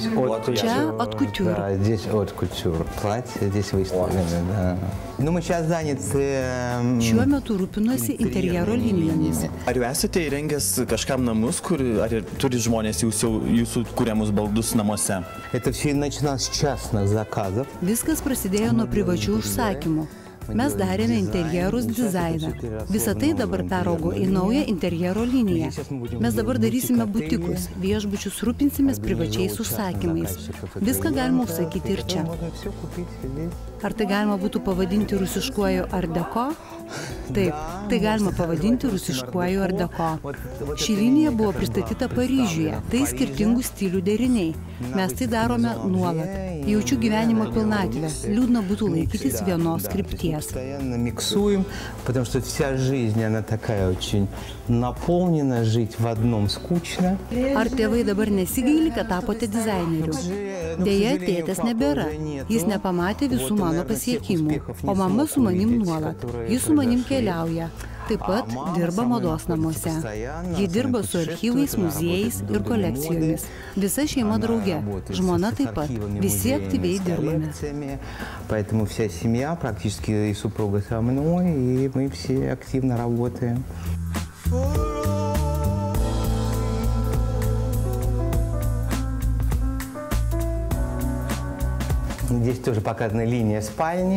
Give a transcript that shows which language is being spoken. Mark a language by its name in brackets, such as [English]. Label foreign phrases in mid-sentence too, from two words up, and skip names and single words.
[Russian] от кутюр. Да, здесь от кутюр. Платье здесь выставлено, да. Ну, мы сейчас заняты... [Lithuanian] Šiuo metu rūpinuosi interjero linijomis. Ar Jūs esate įrengęs kažkam namus, ar turi žmonės Jūsų kuriamus baldus namuose? [Russian] Это все начиналось с частных заказов. [Lithuanian] Viskas prasidėjo nuo privačių užsakymų. Mes darėme interjerus, dizainą. Visa tai dabar peraugo į naują interjero liniją. Mes dabar darysime butikus, viešbučius, rūpinsimės privačiais užsakymais. Viską galima užsakyti ir čia. Ar tai galima būtų pavadinti rusiškuoju art deco? Taip, tai galima pavadinti rusiškuoju art deco. Ši linija buvo pristatyta Paryžiuje, tai skirtingų stilių deriniai. Mes tai darome nuolat. Jaučiu gyvenimo pilnatvę, liūdna būtų laikytis vienos krypties. [Russian] Миксуем, потому что вся жизнь, она такая очень наполнена, жить в одном скучно. [Lithuanian] Ar tėvai dabar nesigaili, kad tapote dizaineriu? Deja, tėtės nebėra. Jis nepamatė visų mano pasiekimų, o mama su manim nuolat. Jis su manim keliauja. Taip pat dirba mados namuose. Ji dirba su archyvais, muziejais ir kolekcijomis. Visa šeima drauge, žmona taip pat. Visi aktyviai dirbame. [Russian] Поэтому вся семья, практически и супруга со мной, и мы все активно работаем. Здесь тоже показана линия спальни.